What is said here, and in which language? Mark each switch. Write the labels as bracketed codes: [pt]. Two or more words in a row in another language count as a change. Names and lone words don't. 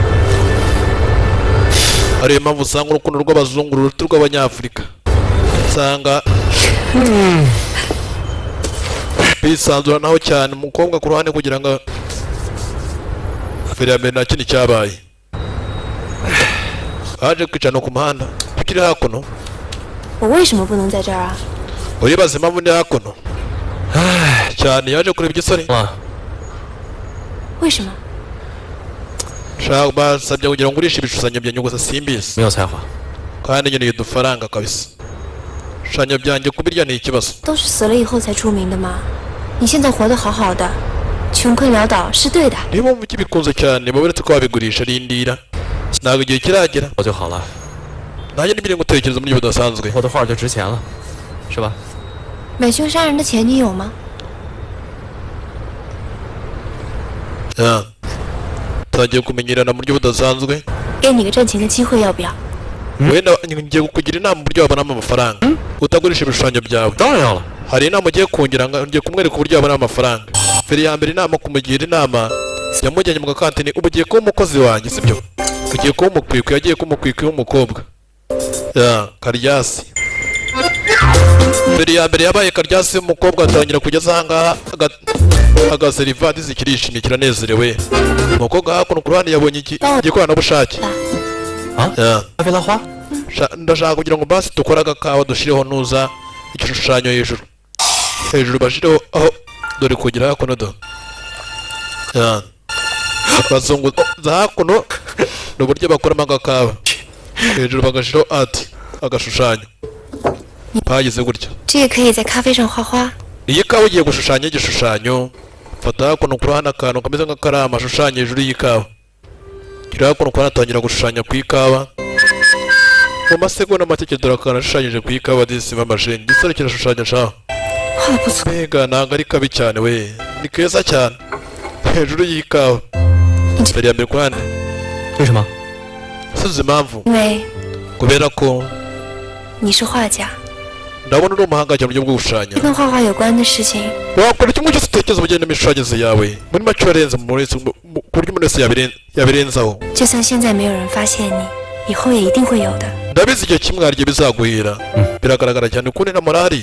[rw] Ariyo mpamvu usanga urukundo rw'abazungu ruruta rw'abanyafurika, usanga bisanzuranaho cyane umukobwa ku ruhande kugira ngo Feri ya mbere nta kintu cyabaye. Baje kwicana ku muhanda tukiri hakuno. [zh] 我为什么不能在这儿啊？ [rw] Uribaza impamvu ndi hakuno cyane yaje kureba igisore. [zh] 为什么？ [rw] Shaka basabye kugira ngo ugurishe ibishushanyo byanjye gusa simbizi. [zh] 没有才华， [rw] kandi nkeneye udufaranga kabisa. Ibishushanyo byanjye kubirya ni ikibazo. [zh] 都是死了以后才出名的嘛。你现在活得好好的，穷困潦倒是对的。 [rw] niba wumva ukibikunze cyane baburetse ko wabigurisha rindira ntabwo igihe kiragera [zh] 我就好了， [rw] nanjye nibiri gutekereza mu buryo budasanzwe. [zh] 我的画就值钱了，是吧？买凶杀人的钱你有吗？ [rw] tugiye kumenyerana mu buryo budasanzwe. [zh] 给你个挣钱的机会，要不要？ [rw] wenda ngiye kukugira inama mu buryo wabonamo amafaranga utagurisha ibishushanyo byawe. [zh] 当然要了。 [rw] hari inama ugiye kungira ngo ngiye kumwereka uburyo wabonamo amafaranga. Feri ya mbere inama kumugira inama yamujyanye mu gakantine. Ubu ugiye kuba umukozi wanjye sibyo? Ugiye kuba umukwikwi, yagiye kuba umukwikwi w'umukobwa. Karyasi. Feri ya mbere yabaye Karyasi w'umukobwa, atangira kugeza ahangaha agaserivati zikirishimye kiranezerewe. Umukobwa hakuno ku ruhande yabonye igikoranabushake. [zh] 咖啡拉花， [rw] ndashaka kugira ngo basi dukore agakawa dushireho nuza igishushanyo hejuru bashireho aho dore kugira hakuno do. bazungu za hakuno ni uburyo bakoramo agakawa hejuru bagashiraho ati agashushanyo bagize gutya. [zh] 这也可以在咖啡上画花。 [rw] iyi kawa ugiye gushushanya igishushanyo, fata hakuno ku ruhande akantu kameze nk'akarama ashushanya hejuru y'ikawa. Gira hakuno ku ruhande atangira gushushanya ku ikawa. Mu masegonda make dore akantu ashushanyije ku ikawa disima mashini. Igisore kirashushanya shaho. [zh] 画得不错。 [rw] Mbega ntabwo ari kabi cyane we, ni keza cyane hejuru y'ikawa. Feri ya mbere ku ruhande. [zh] 为什么？ [rw] Suzi impamvu [zh] 因为 [rw] kubera ko [zh] 你是画家， [rw] ndabona uri umuhanga cyane mu buryo bwo gushushanya. [zh] 跟画画有关的事情， [rw] wakora kimwe cyose utekereza ubugeni n'imishushanyize yawe muri make warenze ku buryo umuntu wese yabirenzaho. [zh] 就算现在没有人发现你，以后也一定会有的。 [rw] ndabizi igihe kimwe hari igihe bizaguhira. Biragaragara cyane ukundi na morali.